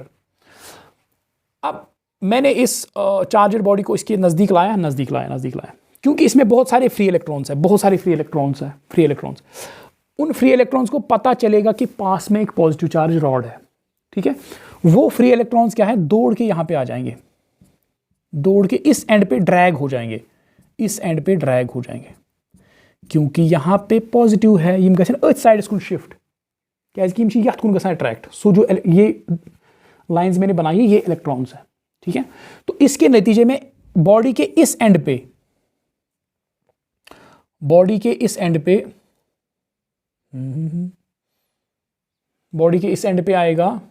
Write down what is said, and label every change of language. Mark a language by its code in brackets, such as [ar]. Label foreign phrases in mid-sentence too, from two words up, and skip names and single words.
[hi] अब मैंने इस [en] charged body [hi] को इसके नज़दीक लाया, क्योंकि इसमें बहुत सारे [en] free electrons [hi] हैं, उन [en] free electrons [hi] को पता चलेगा कि पास में एक [en] positive charge rod [hi] है, ठीक है। वो [en] free electrons [hi] क्या है, दौड़ के यहाँ पे आ जाएंगे, दौड़ के इस एंड पे ड्रैग हो जाएंगे, क्योंकि यहाँ पे पॉजिटिव है, [ks] यम गसन अथ साइड कुन शिफ्ट, क्योंकि यम यथ कुन गसन अट्रैक्ट। [hi] सो जो ये लाइंस मैंने बनाई है, ये इलेक्ट्रॉन्स है, ठीक है। तो इसके नतीजे में बॉडी के इस एंड पे आएगा